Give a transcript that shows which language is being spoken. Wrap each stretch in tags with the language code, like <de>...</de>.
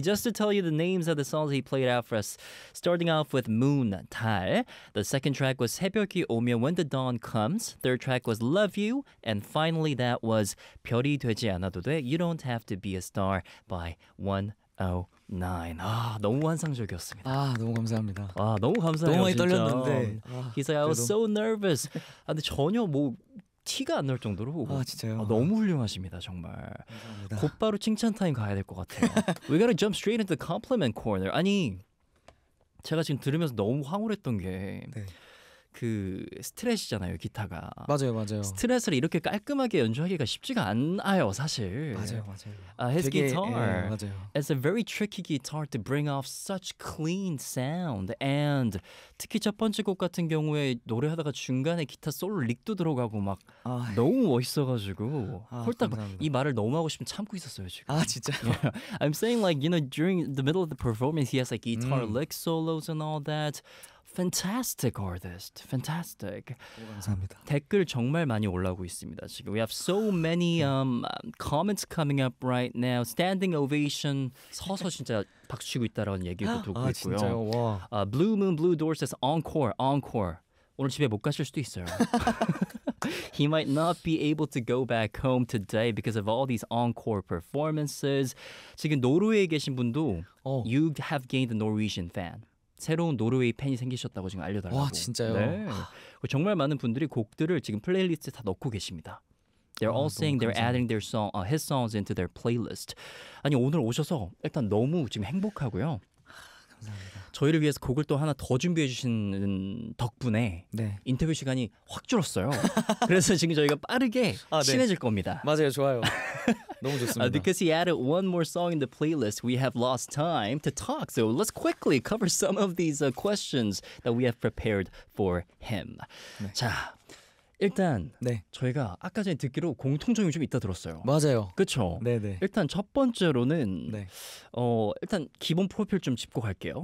<en>Just to tell you the names of the songs he played out for us, starting off with Moon,</en> <ko>달.</ko> <en>The second track was</en> <ko>새벽이 오면,</ko> <en>When the Dawn Comes. Third track was Love You. And finally, that was</en> <ko>별이 되지 않아도 돼,</ko> <en>You Don't Have to Be a Star by 109.</en> <ko>아, 너무 환상적이었습니다. 아, 너무 감사합니다. 아, 너무 감사해요. 너무 많이 떨렸는데.</ko> <en>아, He's like,</en> <ko>그래도.</ko> <en>I was so nervous.</en> <ko>아, 근데 전혀 뭐 티가 안 날 정도로. 아, 진짜요? 아, 너무 훌륭하십니다, 정말. 감사합니다. 곧바로 칭찬 타임 가야 될 것 같아요.</ko> <en>We gotta jump straight into the compliment corner.</en> <ko>아니, 제가 지금 들으면서 너무 황홀했던 게, 네, 그 스트레스잖아요, 기타가. 맞아요, 맞아요. 스트레스를 이렇게 깔끔하게 연주하기가 쉽지가 않아요, 사실. 맞아요, 맞아요.</ko> <en>His</en> <ko>되게,</ko> <en>guitar.</en> <ko>예, 맞아요.</ko> <en>It's a very tricky guitar to bring off such clean sound.</en> <ko>And 특히 첫 번째 곡 같은 경우에 노래하다가 중간에 기타 솔로 릭도 들어가고 막, 아, 너무 멋있어가지고. 아, 홀딱 감사합니다. 이 말을 너무 하고 싶으면 참고 있었어요, 지금. 아, 진짜요?</ko> <en>I'm saying like, you know, during the middle of the performance, he has like guitar lick solos and all that. Fantastic artist, fantastic.</en> <ko>감사합니다. 댓글 정말 많이 올라오고 있습니다. 지금</ko> <en>we have so many comments coming up right now. Standing ovation.</en> <ko>서서 진짜 박수 치고 있다라는 얘기도 듣고 아, 있고요. 진짜요? 와.</ko> <en>Blue Moon Blue Door says encore, encore.</en> <ko>오늘 집에 못 가실 수도 있어요.</ko> <en>He might not be able to go back home today because of all these encore performances.</en> <ko>지금 노르웨이에 계신 분도</ko> <en>you have gained a Norwegian fan.</en> <ko>새로운 노르웨이 팬이 생기셨다고 지금 알려달라고. 와, 진짜요? 네. 정말 많은 분들이 곡들을 지금 플레이리스트에 다 넣고 계십니다.</ko> <en>They're all saying they're</en> <ko>감사합니다.</ko> <en>adding their song, his songs into their playlist.</en> <ko>아니, 오늘 오셔서 일단 너무 지금 행복하고요. 감사합니다. 저희를 위해서 곡을 또 하나 더 준비해 주신 덕분에, 네, 인터뷰 시간이 확 줄었어요. 그래서 지금 저희가 빠르게 아, 네, 친해질 겁니다. 맞아요, 좋아요. 너무 좋습니다.</ko> <en>Because he added one more song in the playlist, we have lost time to talk. So let's quickly cover some of these questions that we have prepared for him.</en> <ko>네. 자, 일단 네, 저희가 아까 전에 듣기로 공통점이 좀 있다 들었어요. 맞아요. 그렇죠? 네네. 일단 첫 번째로는 네, 일단 기본 프로필 좀 짚고 갈게요.</ko>